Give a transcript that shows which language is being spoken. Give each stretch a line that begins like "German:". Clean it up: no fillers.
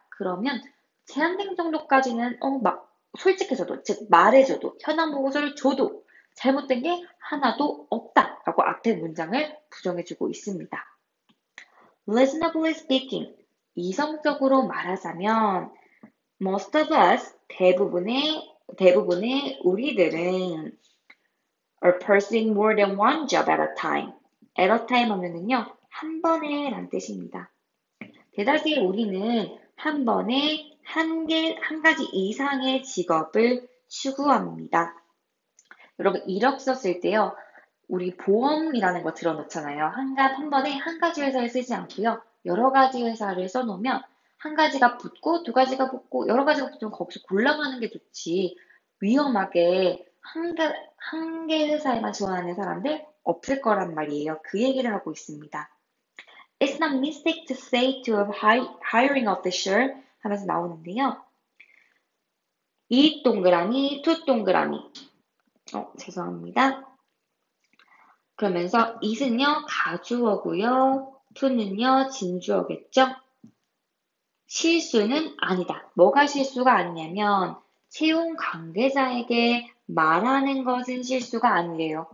Korean: 그러면 제한된 정도까지는 막 솔직해져도 즉 말해줘도 현황 보고서를 줘도 잘못된 게 하나도 없다라고 앞에 문장을 부정해주고 있습니다.
English: Reasonably speaking,
Korean: 이성적으로 말하자면
English: most of us,
Korean: 대부분의 우리들은
English: are pursuing more than one job at a time. at a time
Korean: 하면은요, 한 번에 란 뜻입니다. 대다수의 우리는 한 번에 한 가지 이상의 직업을 추구합니다. 여러분, 이력서 쓸 때요, 우리 보험이라는 거 들어놓잖아요. 한 번에 한 가지 회사를 쓰지 않고요. 여러 가지 회사를 써놓으면 한 가지가 붙고 두 가지가 붙고 여러 가지가 붙으면 거기서 골라가는 게 좋지. 위험하게 한 개 회사에만 지원하는 사람들 없을 거란 말이에요. 그 얘기를 하고 있습니다.
English: It's not mistake to say to a hiring officer
Korean: 하면서 나오는데요. 이 동그라미, 투 동그라미. 죄송합니다. 그러면서 it은요, 가주어고요. to는요, 진주어겠죠? 실수는 아니다. 뭐가 실수가 아니냐면 채용 관계자에게 말하는 것은 실수가 아니래요.